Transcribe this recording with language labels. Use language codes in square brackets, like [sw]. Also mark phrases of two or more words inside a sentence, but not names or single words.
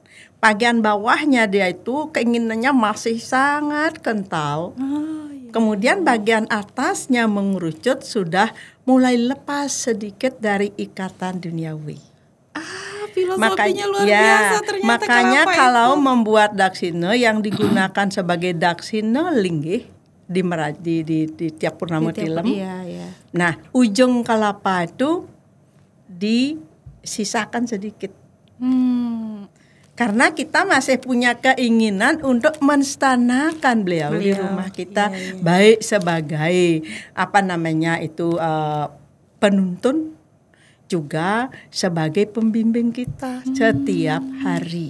[id] Bagian bawahnya dia itu keinginannya masih sangat kental. Kemudian bagian atasnya mengerucut sudah mulai lepas sedikit dari ikatan duniawi. Filosofinya luar biasa ternyata. Makanya kalau membuat Daksina yang digunakan sebagai Daksina linggih di tiap purnama tilem. Iya. Nah, ujung kelapa itu disisakan sedikit. Karena kita masih punya keinginan untuk menstanakan beliau di rumah kita, baik sebagai penuntun, juga sebagai pembimbing kita setiap hari.